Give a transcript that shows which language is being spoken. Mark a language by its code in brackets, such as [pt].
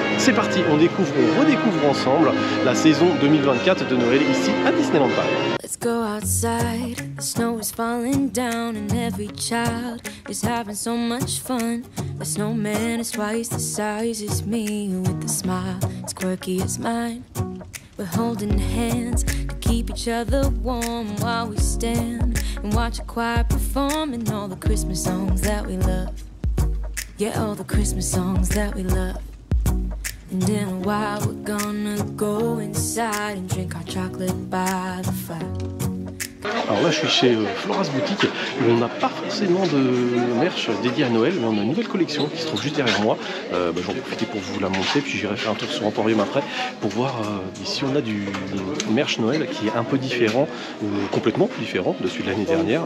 [fr] C'est parti, on redécouvre ensemble la saison 2024 de Noël ici à Disneyland Paris. [en] Let's go outside, the snow is falling down and every child is having so much fun. The snowman is twice the size as me with a smile as quirky as mine. We're holding hands to keep each other warm while we stand and watch a choir performing all the Christmas songs that we love. Yeah, all the Christmas songs that we love. And in a while we're gonna go inside and drink our chocolate by the fire. [fr] Alors là je suis chez Flora's Boutique où on n'a pas forcément de merch dédié à Noël, mais on a une nouvelle collection qui se trouve juste derrière moi. J'en profite pour vous la montrer, puis j'irai faire un tour sur Emporium après pour voir ici on a du merch Noël qui est un peu différent, complètement différent de celui de l'année dernière.